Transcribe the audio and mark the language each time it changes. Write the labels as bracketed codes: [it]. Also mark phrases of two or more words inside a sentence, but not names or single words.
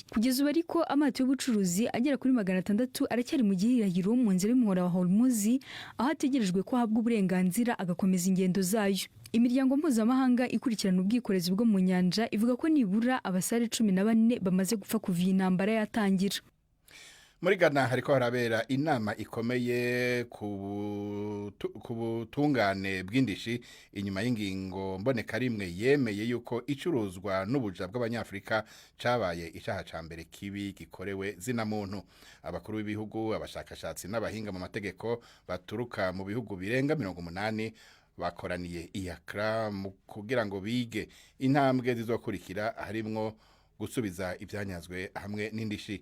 [rw] Kugeza ubu ariko amato y'ubucuruzi agera kuri 600 aracyari mu gihirahiro mu nzira y'umuhora wa Hormuz, aho ategerejwe ko ahabwa uburenganzira agakomeza ingendo zayo. Imiryango mpuzamahanga ikurikirana ubwikorezi bwo mu nyanja ivuga ko nibura abasare 14 bamaze gupfa kuva iyi ntambara yatangira. [rn] Muri Ghana hariko harabera inama ikomeye ku butungane bw'indishi inyuma y'ingingo mboneka rimwe yemeye yuko icuruzwa n'ubuja bw'abanyafrika cabaye icaha ca mbere kibi gikorewe zina muntu. Abakuru b'ibihugu, abashakashatsi n'abahinga mu mategeko baturuka mu bihugu birenga 80 bakoraniye i Accra kugira ngo bige intambwe zizokurikira, harimwo gusubiza ibyanyazwe hamwe n'indishi.